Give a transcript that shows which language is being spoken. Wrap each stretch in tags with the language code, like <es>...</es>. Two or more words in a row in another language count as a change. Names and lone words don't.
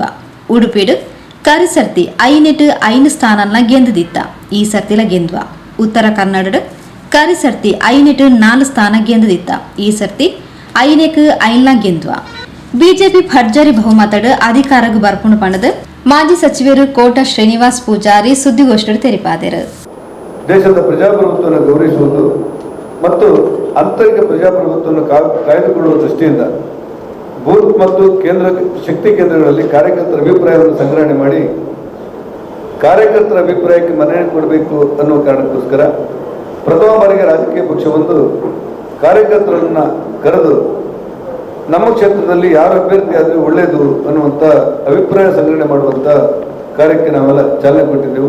<tcy>ಉಡುಪಿಡ್ ಕರಿಸರ್ತಿ ಐನೆಟ್ 5 ಸ್ಥಾನಲ್ನ ಗೆಂದಿತ್ತ. ಈ ಸರ್ತಿಲ ಗೆಂದ್ವ. ಉತ್ತರ ಕನ್ನಡ ಕರಿಸರ್ತಿ ಐನೆಟ್ 4 ಸ್ಥಾನ ಗೆಂದಿತ್ತ. ಈ ಸರ್ತಿ ಐನೆಕ್ 5ಲ ಗೆಂದ್ವ. ಬಿಜೆಪಿ ಭರ್ಜರಿ ಬಹುಮತಡ್ ಅಧಿಕಾರಗ್ ಬರ್ಪುಂಡು ಪಂಡದ್ ಮಾಜಿ ಸಚಿವರು ಕೋಟ ಶ್ರೀನಿವಾಸ್ ಪೂಜಾರಿ ಸುದ್ದಿಗೋಷ್ಠಿಯಲ್ಲಿ ತೆರಿಪಾದರು.</tcy> <kn>ದೇಶದ ಪ್ರಜಾಪ್ರಭುತ್ವವನ್ನು ಗೌರವಿಸುವುದು ಮತ್ತು ಆಂತರಿಕ ಪ್ರಜಾಪ್ರಭುತ್ವವನ್ನು ಕಾಯ್ದುಕೊಳ್ಳುವ ದೃಷ್ಟಿಯಿಂದ ಬೂತ್ ಮತ್ತು ಕೇಂದ್ರ ಶಕ್ತಿ ಕೇಂದ್ರಗಳಲ್ಲಿ ಕಾರ್ಯಕರ್ತರ ಅಭಿಪ್ರಾಯವನ್ನು ಸಂಗ್ರಹಣೆ ಮಾಡಿ ಕಾರ್ಯಕರ್ತರ ಅಭಿಪ್ರಾಯಕ್ಕೆ ಮನ್ನಣೆ ಕೊಡಬೇಕು ಅನ್ನುವ ಕಾರಣಕ್ಕೋಸ್ಕರ ಪ್ರಥಮ ಬಾರಿಗೆ ರಾಜಕೀಯ ಪಕ್ಷವೊಂದು ಕಾರ್ಯಕರ್ತರನ್ನ ಕರೆದು ನಮ್ಮ ಕ್ಷೇತ್ರದಲ್ಲಿ ಯಾರು ಅಭ್ಯರ್ಥಿ ಆದರೆ ಒಳ್ಳೆಯದು ಅನ್ನುವಂಥ ಅಭಿಪ್ರಾಯ ಸಂಗ್ರಹಣೆ ಮಾಡುವಂಥ ಕಾರ್ಯಕ್ಕೆ ನಾವೆಲ್ಲ ಚಾಲನೆ ಕೊಟ್ಟಿದ್ದೆವು.</kn>